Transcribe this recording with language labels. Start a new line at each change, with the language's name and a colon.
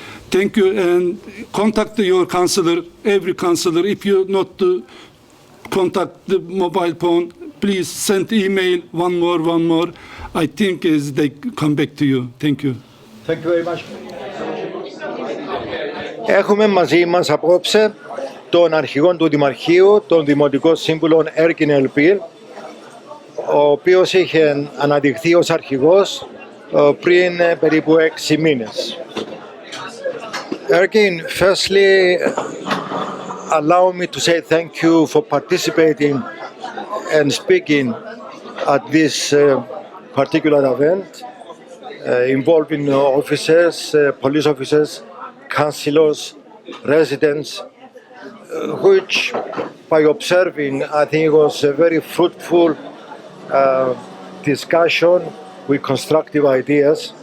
English: Thank you, and contact your councillor, every councillor. If you not contact the mobile phone, please send email, one more. I think is they come back to you. Thank you. Thank you very much.
Greek: Έχουμε μαζί μας απόψε τον Αρχηγό του Δημαρχείου, τον Δημοτικό Σύμβουλο Erkin, ο οποίος είχε αναδειχθεί ως αρχηγός πριν περίπου 6 μήνες.
English: Erkin, firstly, allow me to say thank you for participating and speaking at this particular event involving officers, police officers, councillors, residents, which by observing, I think it was a very fruitful discussion with constructive ideas.